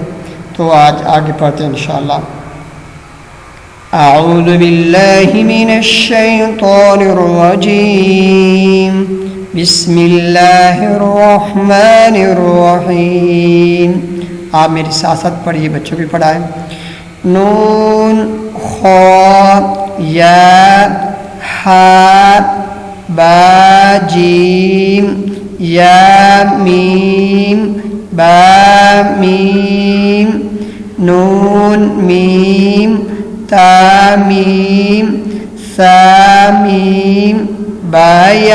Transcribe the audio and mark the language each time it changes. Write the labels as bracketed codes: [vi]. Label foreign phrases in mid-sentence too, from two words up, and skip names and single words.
[ur] تو آج آگے پڑھتے ہیں انشاءاللہ۔ [ar] اعوذ باللہ من الشیطان الرجیم، بسم اللہ الرحمن الرحیم۔ [ur] آپ میری ساتھ ساتھ پڑھیے، بچوں بھی پڑھائیں۔ [ar] نون خا یا ہا با جیم یا میم با میم نون میم تا میم سا میم با